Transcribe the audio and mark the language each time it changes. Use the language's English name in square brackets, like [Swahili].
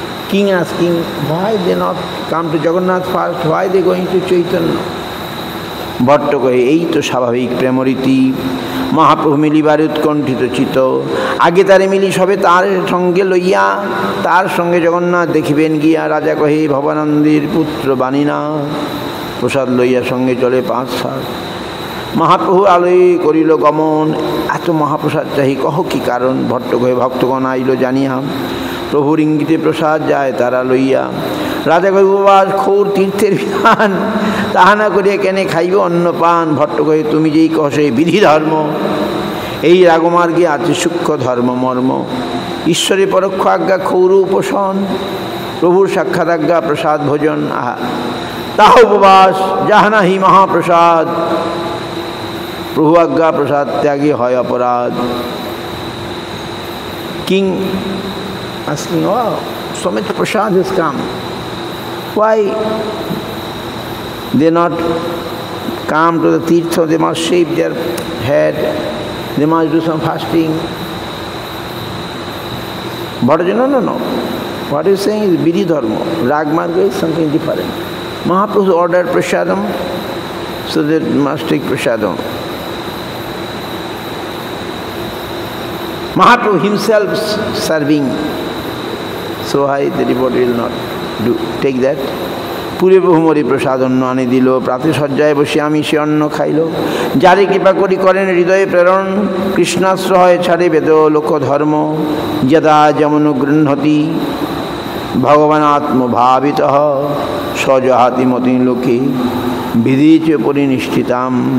[English] King asking, why they not come to Jagannath first? Why they going to Chaitanya? [Bangla] Bhatt কহে এই তো স্বাভাবিক প্রেমরীতি, মহাপ্রভু মিলিবার উৎকণ্ঠিত চিত। আগে তারে মিলি সবে তার সঙ্গে লইয়া, তার সঙ্গে জগন্নাথ দেখিবেন গিয়া। রাজা কহে ভবানন্দের পুত্র বাণীনা, প্রসাদ লইয়া সঙ্গে চলে 5-7। মহাপ্রভু আলয়ে করিল গমন, এত মহাপ্রসাদ চাহি কহ কি কারণ? ভট্ট কহে ভক্তগণ আইল জানিয়া, প্রভুর ইঙ্গিতে প্রসাদ যায় তারা লইয়া। রাজা কহে উপবাস খৌর তীর্থের বিধান, তাহা না করিয়া কেনে খাইব অন্নপান। ভট্ট কহে তুমি যেই কহ সেই বিধি ধর্ম, এই রাগমার্গে আছে সূক্ষ্ম ধর্ম মর্ম। ঈশ্বরের পরোক্ষ আজ্ঞা খৌর উপাসন, প্রভুর সাক্ষাৎ আজ্ঞা প্রসাদ ভোজন। আহা, তাহা উপবাস যাহা নাহি মহাপ্রসাদ, প্রভু আজ্ঞা প্রসাদ ত্যাগে হয় অপরাধ। [English] King asking, oh, so much prasad has come. Why they not come to the tirtha? They must shave their head, they must do some fasting. But no. What he is saying is Vidhi Dharma. Rag Marga is something different. Mahaprabhu ordered prasadam, so they must take prasadam. Mahaprabhu himself serving, so high the devotee will not take that. [Bangla] পুরে বহু মরি প্রসাদ অন্ন আনি দিল, প্রাতে সজ্জায় বসে আমি সে অন্ন খাইল। যারে কৃপা করি করেন হৃদয়ে প্রেরণ, কৃষ্ণাশ্রয় ছাড়ে বেদ লোক ধর্ম, [Sanskrit] যদা যেমন গৃহতি ভগবান আত্মভাবিত সজহাতি মতি লোকে বিধিচ পরিনিষ্ঠিতাম।